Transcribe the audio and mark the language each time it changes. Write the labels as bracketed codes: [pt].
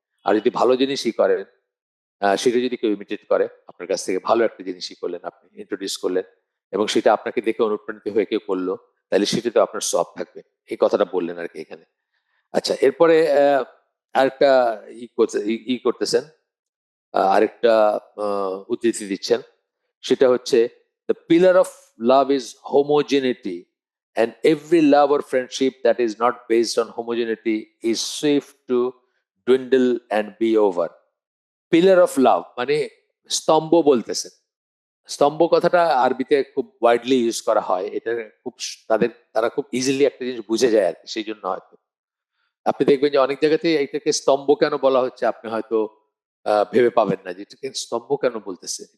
[bn] আর যদি ভালো জিনিসই করেন, সেটা যদি কেউ ইমিটেট করে আপনার কাছ থেকে, ভালো একটা জিনিসই করলেন, আপনি ইন্ট্রোডিউস করলেন, এবং সেটা আপনাকে দেখে অনুপ্রাণিত হয়ে কেউ করলো, তাহলে সেটাতে আপনার সব থাকবে। এই কথাটা বললেন আর কি এখানে। আচ্ছা, এরপরে আরেকটা করতেছেন, আরেকটা উদ্ধৃতি দিচ্ছেন। সেটা হচ্ছে, [en] The pillar of love is homogeneity, and every love or friendship that is not based on homogeneity is swift to dwindle and be over. [bn] Pillar of love মানে স্তম্ভ বলতেছেন। স্তম্ভ কথাটা আরবিতে খুব ওয়াইডলি ইউজ করা হয়। এটা খুব তারা খুব ইজিলি একটা জিনিস বুঝে যায় আর কি, সেই জন্য হয়তো আপনি দেখবেন যে অনেক জায়গাতেই এটাকে স্তম্ভ কেন বলা হচ্ছে, আপনি হয়তো ভেবে পাবেন না যে এটাকে স্তম্ভ কেন বলতেছে।